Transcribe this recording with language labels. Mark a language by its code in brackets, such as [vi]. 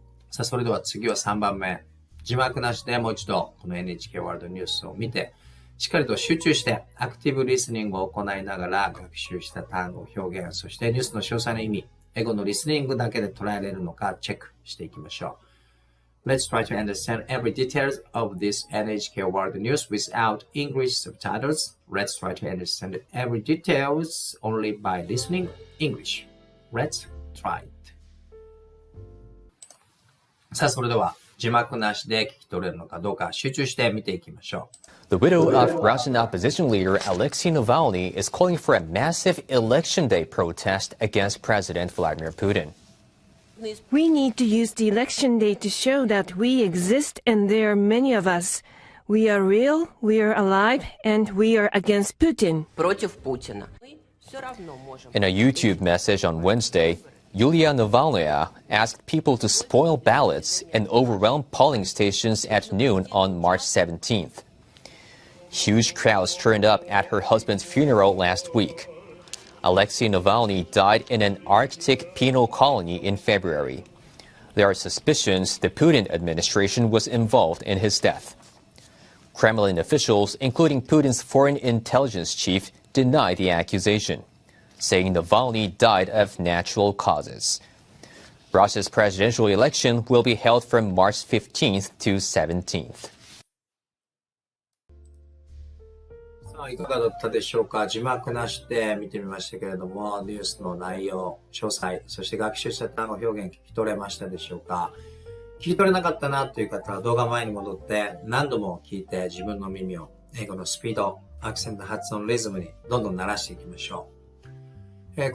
[ja] さあ、それでは次は3番目。字幕なしでもう一度この NHK ワールドニュースを見て、しっかりと集中してアクティブリスニングを行いながら学習した単語、表現、そしてニュースの詳細な意味、英語のリスニングだけで捉えられるのかチェックしていきましょう。 [en] Let's try to understand every detail of this NHK World News without English subtitles. Let's try to understand every details only by listening English. Let's try it. [ja] さあ、それでは字幕なしで聞き取れるのかどうか集中して見ていきましょう。 [en] The widow of Russian opposition leader Alexei Navalny is calling for a massive election day protest against President Vladimir Putin.We need to use the election day to show that we exist and there are many of us. We are real, we are alive, and we are against Putin. In a YouTube message on Wednesday, Yulia Navalnaya asked people to spoil ballots and overwhelm polling stations at noon on March 17th. Huge crowds turned up at her husband's funeral last week.Alexei Navalny died in an Arctic penal colony in February. There are suspicions the Putin administration was involved in his death. Kremlin officials, including Putin's foreign intelligence chief, denied the accusation, saying Navalny died of natural causes. Russia's presidential election will be held from March 15th to 17th. [ja] いかがだったでしょうか。字幕なしで見てみましたけれども、ニュースの内容、詳細、そして学習した単語表現聞き取れましたでしょうか。聞き取れなかったなという方は動画前に戻って何度も聞いて自分の耳を英語のスピード、アクセント、発音、リズムにどんどん慣らしていきましょう。